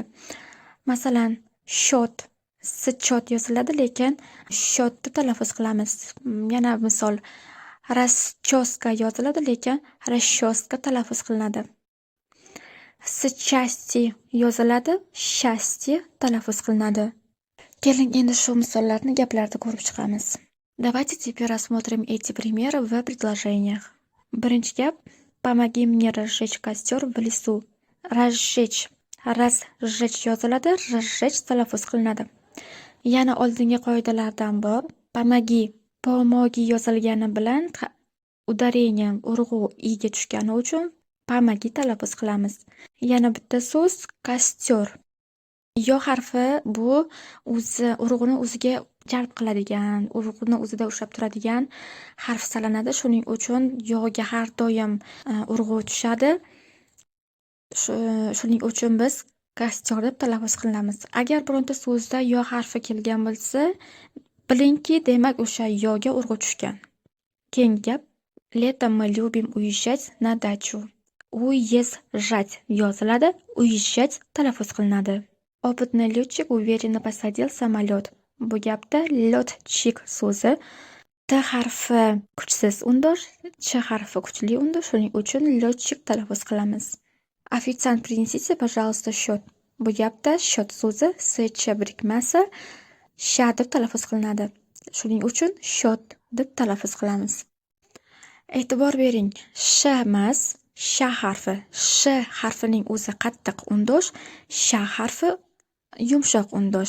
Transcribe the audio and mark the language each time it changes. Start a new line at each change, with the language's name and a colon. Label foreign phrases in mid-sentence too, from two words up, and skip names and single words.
Uzbek: Masalan, shot, schot yoziladi, lekin shot deb talaffuz qilamiz. Yana misol, расческа yoziladi, lekin расческа talaffuz qilinadi. Счастье yoziladi, счастье talaffuz qilinadi. Keling, endi shu misollarni gaplarda ko'rib chiqamiz.
Russian: Давайте теперь рассмотрим эти примеры в предложениях.
Uzbek: Birinchi gap:
Russian: помоги мне разжечь костер в лесу. Разжечь, разжечь
Uzbek: yoziladi, разжечь talaffuz qilinadi. Yana oldingi qoidalardan bor. Помоги, pomogi yozilgani bilan udarение urg'u i'ga tushgani uchun помоги talaffuz qilamiz. Yana bitta so'z kostyor. Yo harfi bu o'zi urg'uni o'ziga jalb qiladigan, urg'uni o'zida ushlab turadigan harf sanaladi. Shuning uchun yo'ga har doim urg'u tushadi. Shuning uchun biz kostyor deb talaffuz qilamiz. Agar bironta so'zda yo harfi kelgan bo'lsa, bilingki, demak o'sha yo'ga urg'u tushgan. Keyingi gap:
Russian: летом мы любим уезжать на дачу.
Uzbek: Уезжать yoziladi, уезжать talaffuz qilinadi.
Russian: Опытный летчик уверенно посадил самолет.
Uzbek: Bu gapda летчик so'zi t harfi kuchsiz o'ndosh, ch harfi kuchli o'ndosh, shuning uchun летчик talaffuz qilamiz.
Russian: Официант, принесите, пожалуйста, счет.
Uzbek: Bu gapda счет so'zi ch birikmasi sha deb talaffuz qilinadi. Shuning uchun счет deb talaffuz qilamiz. E'tibor bering, sh emas, sha harfi. Sh harfining o'zi qattiq o'ndosh, sha harfi yumshoq o'ndosh.